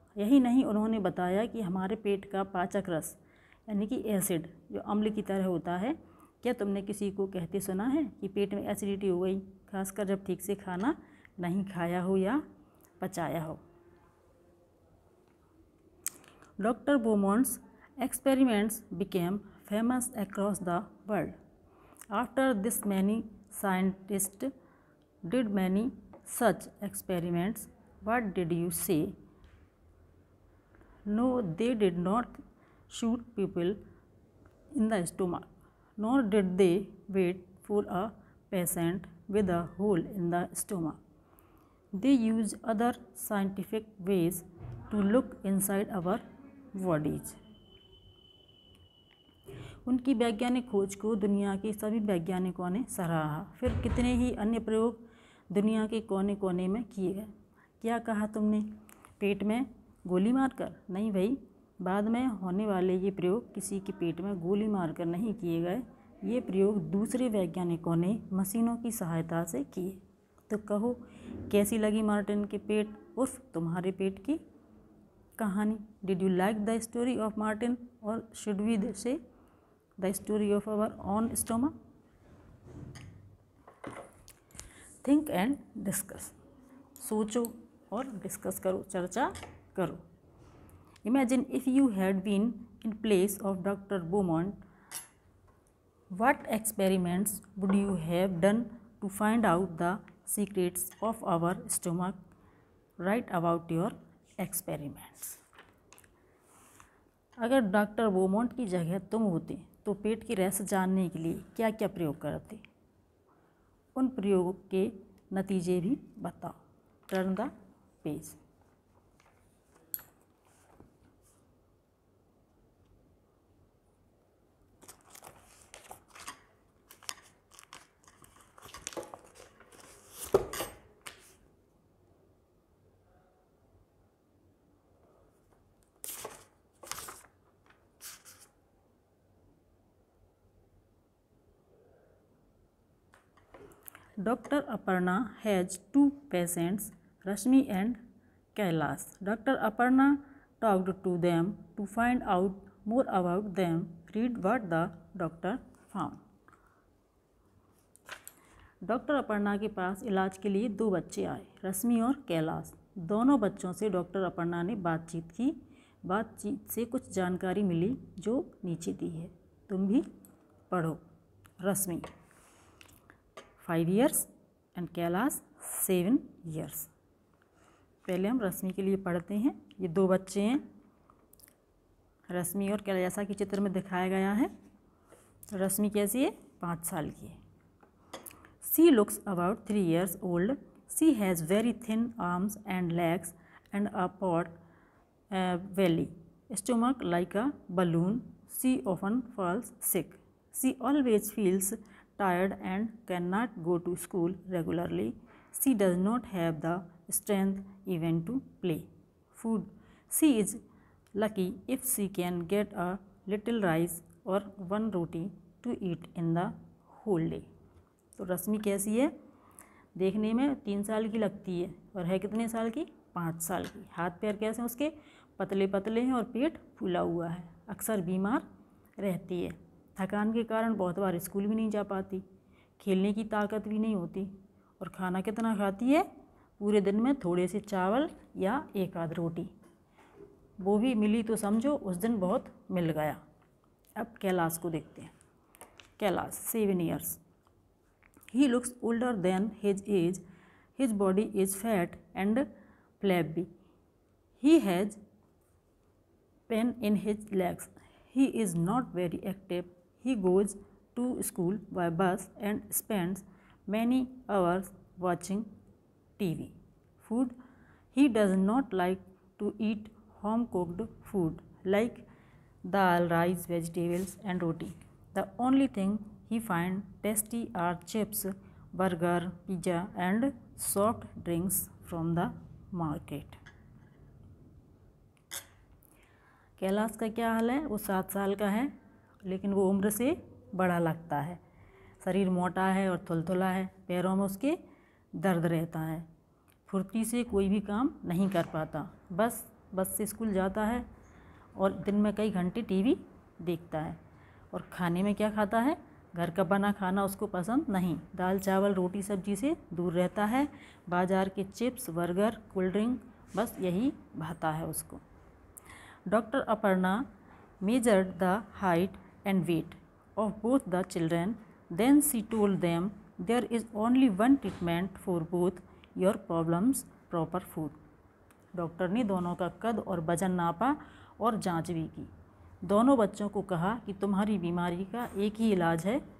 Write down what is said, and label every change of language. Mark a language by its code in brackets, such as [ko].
[hi] यही नहीं, उन्होंने बताया कि हमारे पेट का पाचक रस यानी कि एसिड जो अम्ल की तरह होता है। क्या तुमने किसी को कहते सुना है कि पेट में एसिडिटी हो गई, खासकर जब ठीक से खाना नहीं खाया हो या पचाया हो? [en] Dr. Beaumont's experiments became famous across the world. After this, many scientists did many such experiments. What did you say? No, they did not shoot people in the stomach, nor did they wait for a patient with a hole in the stomach. They used other scientific ways to look inside our bodies. [hi] उनकी वैज्ञानिक खोज को दुनिया के सभी वैज्ञानिकों ने सराहा। फिर कितने ही अन्य प्रयोग दुनिया के कोने कोने में किए गए। क्या कहा तुमने? पेट में गोली मारकर? नहीं भाई, बाद में होने वाले ये प्रयोग किसी के पेट में गोली मारकर नहीं किए गए। ये प्रयोग दूसरे वैज्ञानिकों ने मशीनों की सहायता से किए। तो कहो कैसी लगी मार्टिन के पेट उर्फ तुम्हारे पेट की कहानी? [en] Did you like the story of Martin और should we say the story of our own stomach? Think and discuss. [hi] सोचो और डिस्कस करो, चर्चा करो। [en] Imagine if you had been in place of doctor Beaumont, what experiments would you have done to find out the secrets of our stomach? Write about your experiments. [hi] अगर doctor Beaumont की जगह तुम होते तो पेट की रहस्य जानने के लिए क्या क्या प्रयोग करते? उन प्रयोगों के नतीजे भी बताओ। [en] Turn the page. Dr. Aparna has two patients, Rashmi and Kailash. Dr. Aparna talked to them to find out more about them. Read what the doctor found. [hi] Doctor Aparna के पास इलाज के लिए दो बच्चे आए, रश्मि और कैलाश। दोनों बच्चों से डॉक्टर अपर्णा ने बातचीत की। बातचीत से कुछ जानकारी मिली जो नीचे दी है, तुम भी पढ़ो। [en] Rashmi 5 years and Kailash 7 years। [hi] पहले हम रश्मि के लिए पढ़ते हैं। ये दो बच्चे हैं, रश्मि और कैलाश, जैसा कि चित्र में दिखाया गया है। रश्मि कैसी है? 5 साल की है। [en] She looks about 3 years old. She has very thin arms and legs and a pot belly, stomach like a balloon. She often falls sick. She always feels tired and cannot go to school regularly. She does not have the strength even to play. Food. She is lucky if she can get a little rice or one roti to eat in the whole day. [hi] तो रश्मि कैसी है? देखने में 3 साल की लगती है और है कितने साल की? 5 साल की। हाथ पैर कैसे हैं उसके? पतले पतले हैं और पेट फूला हुआ है। अक्सर बीमार रहती है। थकान के कारण बहुत बार स्कूल भी नहीं जा पाती। खेलने की ताकत भी नहीं होती। और खाना कितना खाती है? पूरे दिन में थोड़े से चावल या एक आध रोटी, वो भी मिली तो समझो उस दिन बहुत मिल गया। अब कैलाश को देखते हैं। [en] Kailash 7 years. He looks older than his age. His body is fat and flabby. He has pain in his legs. He is not very active. He goes to school by bus and spends many hours watching TV. Food. He does not like to eat home cooked food like dal, rice, vegetables and roti. The only thing he finds tasty are chips, burger, pizza and soft drinks from the market. [hi] Kailash का क्या हाल है? वो 7 साल का है, लेकिन वो उम्र से बड़ा लगता है। शरीर मोटा है और थुलथुला है। पैरों में उसके दर्द रहता है। फुर्ती से कोई भी काम नहीं कर पाता। बस से स्कूल जाता है और दिन में कई घंटे टीवी देखता है। और खाने में क्या खाता है? घर का बना खाना उसको पसंद नहीं। दाल चावल रोटी सब्जी से दूर रहता है। बाज़ार के चिप्स, बर्गर, कोल्ड ड्रिंक, बस यही भाता है उसको। [en] Doctor Aparna measured the height and weight of both the children. Then she told them, there is only one treatment for both your problems, proper food. [hi] Doctor ने दोनों का कद और वजन नापा और जांच भी की। दोनों बच्चों को कहा कि तुम्हारी बीमारी का एक ही इलाज है।